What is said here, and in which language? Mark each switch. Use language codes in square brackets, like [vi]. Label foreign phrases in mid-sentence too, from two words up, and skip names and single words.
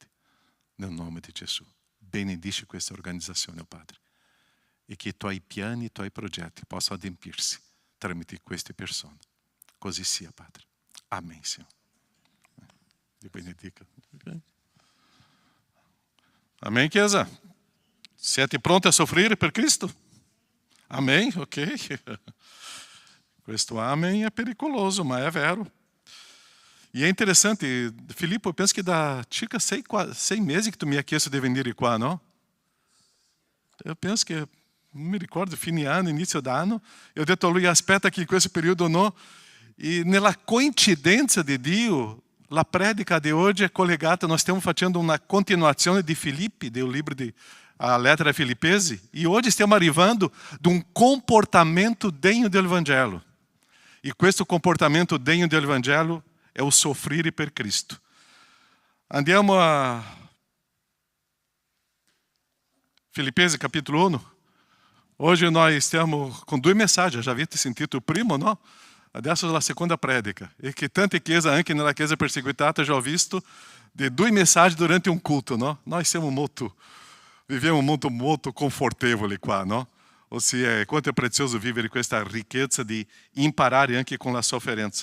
[it] Nel nome di Gesù, benedici questa organizzazione, oh Padre, e che i tuoi piani, i tuoi progetti possano adempirsi tramite queste persone. Così sia, Padre. Amen, Signore. Dio benedica. Okay. Amém, Chiesa? Siete pronti a soffrire per Cristo? [pt] Amém? Ok. [it] Questo [pt] amém é [it] pericoloso, [pt] mas é [it] vero. [pt] E é interessante, Filippo, eu penso que dá circa 6 meses que tu [it] mi hai chiesto di venire qua, no? [pt] Eu penso [it] che, non mi ricordo, fine anno, inizio d'anno, eu ho detto a lui: aspetta che in questo periodo no. E nella coincidenza di Dio, la predica di oggi è collegata, noi stiamo facendo una continuazione di Filippi, del libro a lettera ai Filippesi, e oggi stiamo arrivando ad un comportamento degno del Vangelo. E questo comportamento degno del Vangelo è o soffrire per Cristo. Andiamo a Filippesi capítulo 1. [pt] Hoje nós [it] stiamo con 2 messaggi, já avete sentito il primo, no? Adesso la seconda predica. E che tante chiese, anche nella chiesa perseguitata, já ho visto de 2 messaggi durante un culto, no? Nós viviamo molto confortevoli qua, no? Ossia, quanto è prezioso vivere questa ricchezza di imparare anche con la sofferenza.